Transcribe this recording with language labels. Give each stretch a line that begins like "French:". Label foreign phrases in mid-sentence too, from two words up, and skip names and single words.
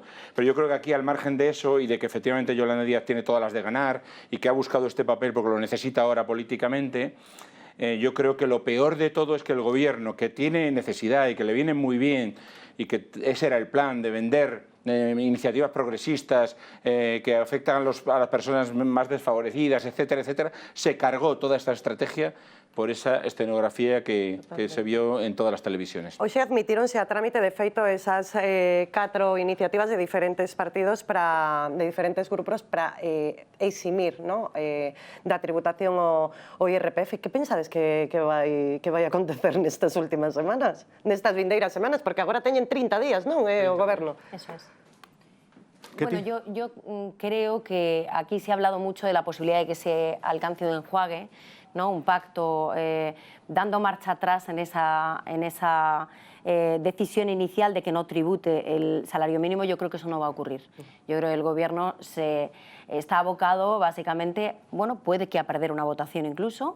Spanish: Pero yo creo que aquí, al margen de eso, y de que efectivamente Yolanda Díaz tiene todas las de ganar, y que ha buscado este papel porque lo necesita ahora políticamente, yo creo que lo peor de todo es que el gobierno, que tiene necesidad y que le viene muy bien, y que ese era el plan de vender iniciativas progresistas que afectan a las personas más desfavorecidas, etcétera, etcétera, se cargó toda esta estrategia por esa escenografía que se vio en todas las televisiones.
Galician: Hoxe admitíronse a trámite de feito esas 4 iniciativas de diferentes partidos, de diferentes grupos para eximir, ¿no? da tributación ao IRPF. Que pensades que vai acontecer nestas últimas semanas? Nestas vindeiras semanas? Porque agora teñen 30 días, non? O goberno.
Spanish: Eso es. Bueno, yo creo que aquí se ha hablado mucho de la posibilidad de que se alcance un enjuague, ¿no? Un pacto dando marcha atrás en esa decisión inicial de que no tribute el salario mínimo. Yo creo que eso no va a ocurrir. Yo creo que el gobierno está abocado básicamente, bueno, puede que a perder una votación incluso.